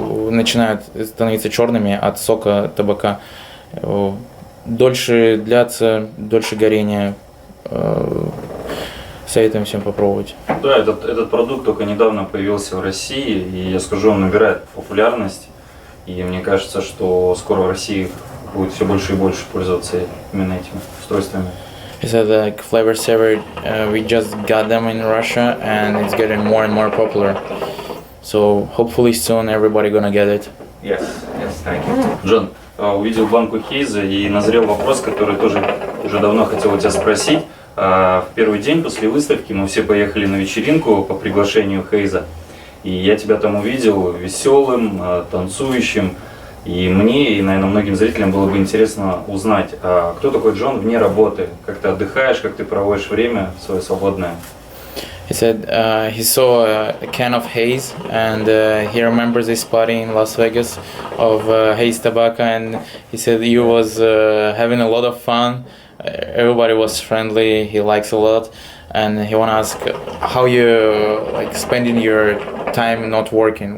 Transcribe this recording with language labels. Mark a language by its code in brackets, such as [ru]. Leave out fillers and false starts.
[ru] начинают становиться черными от сока табака. Дольше длятся, дольше горения. Советуем всем попробовать. Да, этот продукт только недавно появился в России, и я скажу, он набирает популярность. И мне кажется, что скоро в России будет все больше и больше пользоваться именно этими устройствами. [en] He said like flavor saver, we just got them in Russia and it's getting more and more popular. So hopefully soon everybody gonna get it. Yes, thank you. [ru] Джон, увидел банку Хейза и назрел вопрос, который тоже уже давно хотел у тебя спросить. В первый день после выставки мы все поехали на вечеринку по приглашению Хейза. И я тебя там увидел веселым, танцующим. И мне, и, наверное, многим зрителям было бы интересно узнать, кто такой Джон вне работы, как ты отдыхаешь, как ты проводишь время свое свободное. [en] He said he saw a can of haze and he remembers this party in Las Vegas of haze tobacco, and he said he was having a lot of fun. Everybody was friendly. He likes a lot, and he want to ask how you like spending your time not working.